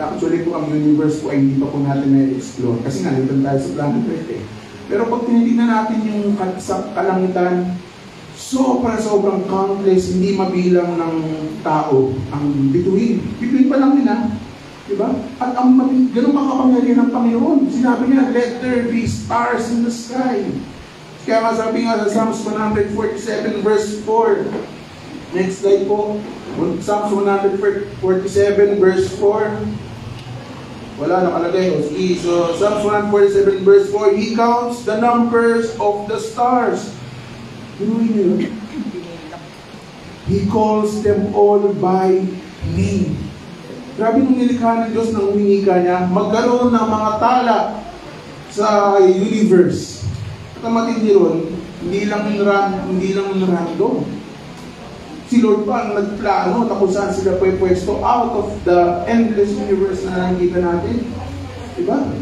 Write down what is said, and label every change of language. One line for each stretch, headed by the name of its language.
Filipino: Actually po ang universe po ay hindi pa po natin na-explore. Kasi nga, nandun tayo sa planet Earth eh. Pero pag tinitingnan natin yung sa kalangitan, sobrang countless, hindi mabilang ng tao ang bituin. Bituin pa lang nila. Diba? At ang ganun makapangyarihan ng Panginoon. Sinabi niya,
English: let there be stars in the sky.
Filipino: Kaya nga sabi nga sa Psalms 147 verse 4. Next slide po. Psalms 147 verse 4. Wala nakalagay.
English: So Psalms 147 verse 4, He counts the numbers of the stars.
Filipino: Ano yun?
English: He calls them all by name.
Filipino: Grabe nung nilikha ng Diyos ng winika niya, magkaroon ng mga tala sa universe. At ang matindi ron, hindi lang random. Si Lord pa ang nagplano na kung saan sila pwesto
English: out of the endless universe
Filipino: na nakikita natin. Diba?